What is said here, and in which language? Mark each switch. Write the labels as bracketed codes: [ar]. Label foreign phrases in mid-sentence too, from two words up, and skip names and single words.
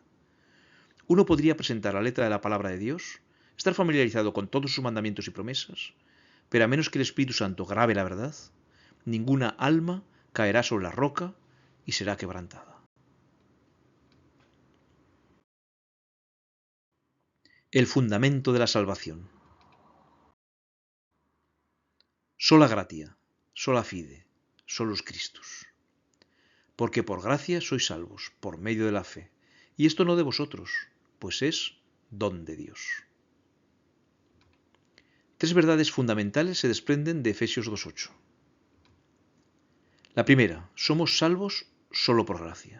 [es] Uno podría presentar la letra de la palabra de Dios, estar familiarizado con todos sus mandamientos y promesas, pero a menos que el Espíritu Santo grabe la verdad, ninguna alma caerá sobre la roca y será quebrantada. El fundamento de la salvación. [la] Sola gratia, sola fide, solus Christus. [es] Porque por gracia sois salvos, por medio de la fe, y esto no de vosotros, pues es don de Dios. Tres verdades fundamentales se desprenden de Efesios 2:8. La primera, somos salvos solo por gracia.